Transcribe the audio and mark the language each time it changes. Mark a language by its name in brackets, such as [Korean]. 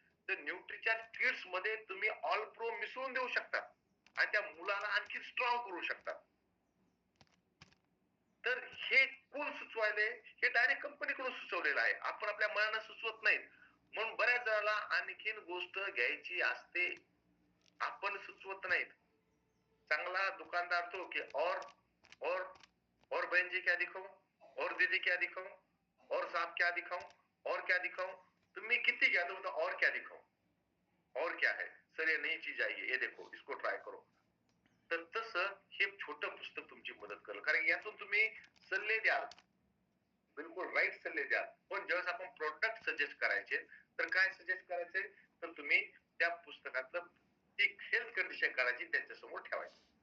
[Marathi] तर न्यूट्रीच्या किट्स मध्ये तुम्ही ऑल प्रो मिसळून देऊ शकता आणि त्या मुलाला आणखी स्ट्रॉंग करू शकता. तर हे कोण सुचवायले, हे डायरेक्ट कंपनीकडून सुचवलेलं आहे. आपण आपल्या मनानं सुचवत नाहीत. म्हणून बऱ्याच जणांना आणखीन गोष्ट घ्यायची असते, आपण सुचवत नाहीत. चांगला दुकानदार तो की [Hindi] और बहन जी क्या दिखाऊं, और दीदी क्या दिखाऊं, और साहब क्या दिखाऊं, और क्या दिखाऊं. [Marathi] तुम्ही किती घ्या तो [Hindi] और क्या दिखाऊं, और क्या है सर, ये नई चीज आई है, ये देखो, इसको ट्राय करो. [Marathi] तर तसं हे छोटं पुस्तक तुमची मदत करेल. कारण यातून तुम्ही सल्ले द्याल, बिलकुल राईट सल्ले द्याल. पण ज्यावेळेस आपण प्रोडक्ट सजेस्ट करायचे, तर काय सजेस्ट करायचे, तर तुम्ही त्या पुस्तकातलं ती हेल्थ कंडिशन करायची त्यांच्यासमोर ठेवायची.